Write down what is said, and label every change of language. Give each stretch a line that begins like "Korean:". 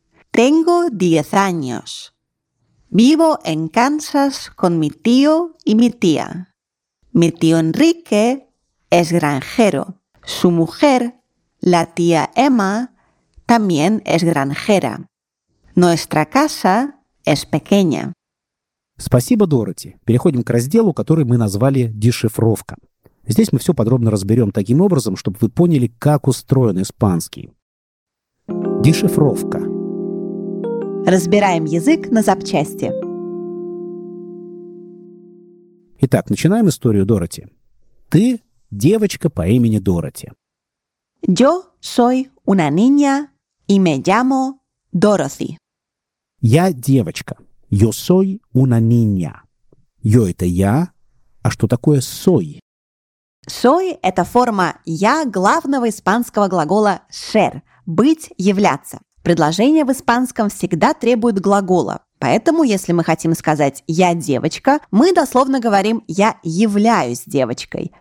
Spanish: Tengo 10 años. Vivo en Kansas con mi tío y mi tía. Mi tío Enrique es granjero. Su mujer, la tía Emma, también es granjera. Nuestra casa es pequeña.
Russian: Спасибо, Дороти. Переходим к разделу, который мы назвали «Дешифровка». Здесь мы все подробно разберем таким образом, чтобы вы поняли, как устроен испанский. Дешифровка. Разбираем язык на запчасти. Итак, начинаем историю, Дороти. Ты девочка по имени Дороти.
Spanish: Yo soy una niña y me llamo Dorothy.
Russian: Я девочка.
Spanish: Yo soy una niña. Yo –
Russian: это я, А что такое «soy»? «Soy» – это форма «я» главного испанского глагола «ser» – «быть», «являться». Предложение в испанском всегда требует глагола. Поэтому, если мы хотим сказать «я девочка», мы дословно говорим «я являюсь девочкой».